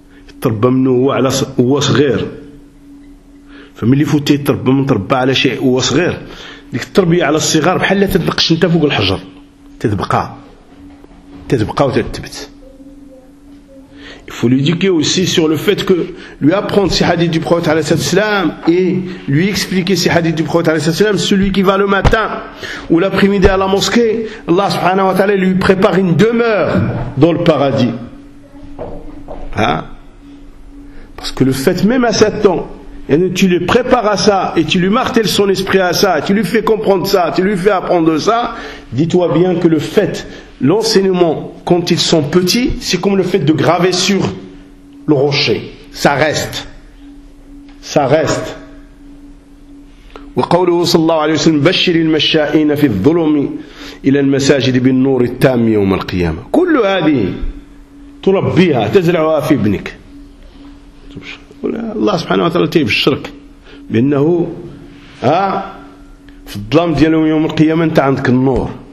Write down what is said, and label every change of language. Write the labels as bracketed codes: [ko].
[ar] يتربى منه هو على هو صغير، فملي فوتي يتربى من تربى على شيء هو صغير، ديك التربيه على الصغار بحال لا تنقش انت فوق الحجر، تتبقى وتثبت. [fr] Il faut l'éduquer aussi sur le fait que lui apprendre ces hadiths du prophète alayhi salatu wasalam et lui expliquer ces hadiths du prophète alayhi salatu wasalam, celui qui va le matin ou l'après-midi à la mosquée, Allah subhanahu wa ta'ala lui prépare une demeure dans le paradis. Parce que le fait même à 7 ans, et tu le prépares à ça, et tu lui martèles son esprit à ça, tu lui fais comprendre ça, tu lui fais apprendre ça, dis-toi bien que le fait, l'enseignement, quand ils sont petits, c'est comme le fait de graver sur le rocher. Ça reste. Ça reste. [ar] وقوله صلى الله عليه وسلم بشر المشائين في الظلم إلى المساجد بالنور التام يوم القيامة. كل هذه تربيها تزرعها في ابنك. الله سبحانه وتعالى تيبشرك بأنه في الظلام ديالهم يوم القيامة أنت عندك النور.